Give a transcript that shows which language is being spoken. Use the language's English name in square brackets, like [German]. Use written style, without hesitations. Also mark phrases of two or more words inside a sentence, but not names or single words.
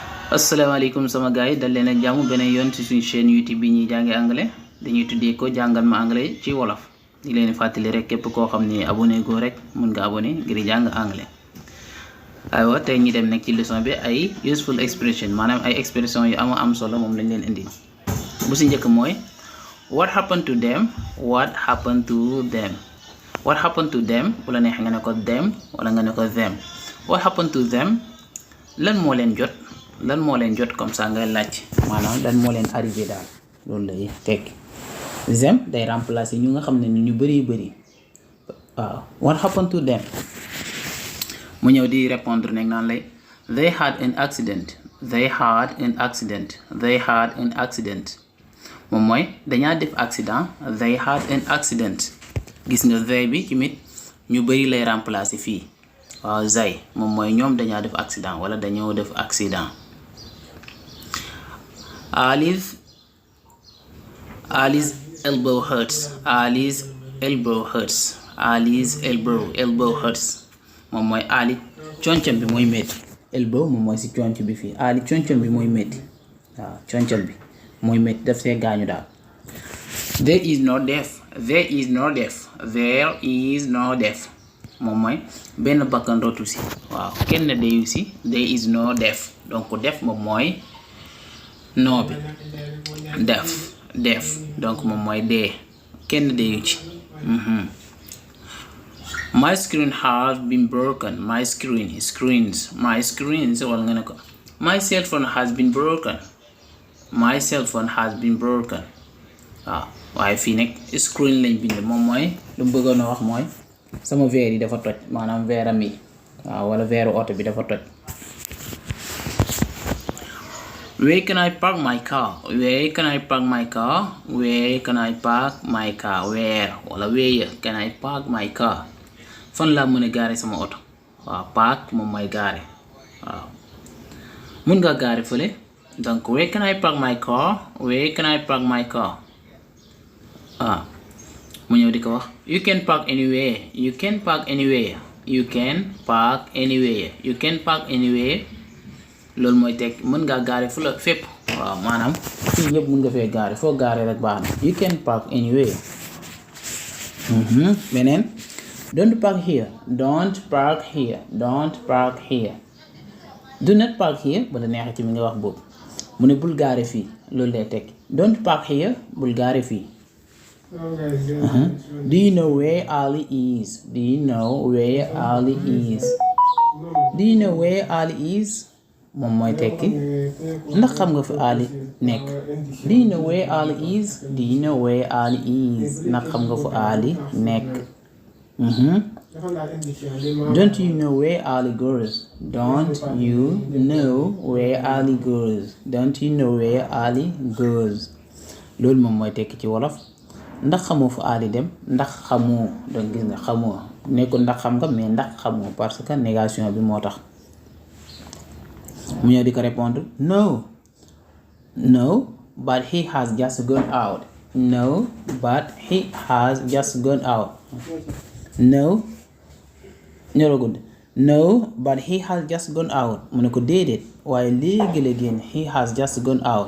[Wolof] asalaamaaleykum sama gars yi dal leen ak jàmm beneen yoon ci suñu chaîne YouTube bi ñuy jànge anglais dañuy tuddee ko jàngal ma anglais ci wolof di leen fàttali rek képp koo xam ne abonné go rek mun nga abonné ngir jàng anglais. aywa tey ñi dem nag ci leçon bi ay [English] useful expression [Wolof] maanaam ay expression yu am solo moom lañ leen indi. bu si njëkk mooy [English] what happened to them, what happened to them. What happened to them [Wolof] bu la neex nga ne ko them wala nga ne ko them. [English] What happened to them [Wolof] lan moo leen jot [French] comme ça [Wolof] ngay laaj maanaam lan moo leen arrivé daal loolu lay tekki. them day remplacer ñu nga xam ne ñu bëri waaw [English] what happened to them [Wolof] mu ñëw di répondre nag naan lay [English] they had an accident [Wolof] moom mooy dañaa def accident [English] they had an accident. [Wolof] gis nga they bi tamit ñu bëri lay remplacer fii waaw zay moom mooy ñoom dañaa def accident wala dañoo def accident. [English] Ali's elbow hurts. Ali's elbow hurts. [Wolof] moom mooy Ali concam bi mooy métti. elbow moom mooy si conc bi fii Ali concam bi mooy métti waaw concam bi mooy métti daf see gaañu daal. [English] There is no death. [Wolof] moom mooy benn bakkan rotu si waaw kenn deeyu si. [English] there is no death [Wolof] donc def moom mooy no bi def donc moom mooy dee kenn deeyu ci. [English] My screen has been broken. My screens [Wolof] wala nga ne ko [English] my cell phone has been broken. [Wolof] waaw waaye fii nag screen lañ bind moom mooy lu mu bëggoon a wax mooy sama verre yi dafa toj maanaam verre am yi waaw wala verre oto bi dafa toj. [English] Where can I park my car? Where can I park my car? Where wala where can I park my car? [Wolof] fan laa mën a gaare sama oto waaw park moom mooy gaare waaw mun nga gaare fële donc [English] where can I park my car? [Wolof] mu ñëw di ko wax [English] you can park anywhere. [Wolof] loolu mooy teg mën ngaa gaare fu la fépp waaw maanaam fii yëpp mën nga fee gaare foo gaare rek baax na [English] you can park anywhere. beneen don't park here. do not park here [Wolof] bala neexee ci mi nga wax boobu mu ne bul gaare fii loolu lay teg [English] don't park here [Wolof] bul gaare fii. [English] Do you know where Ali is? [Wolof] moom mooy tekki ndax xam nga fi Ali nekk. [English] Do you know where Ali is? [Wolof] ndax xam nga fu Ali nekk. [English] Don't you know where Ali goes? [Wolof] loolu moom mooy tekki ci wolof ndax xamoo fu Ali dem ndax xamoo donc gis nga xamoo nekkul ndax xam nga mais ndax xamoo [French] parce que [Wolof] négation bi moo tax. mu ñëw di ko répondre [English] no but he has just gone out. no but he has just gone out [Wolof] mu ne ko déedéet waaye léegi la génn [English] he has just gone out.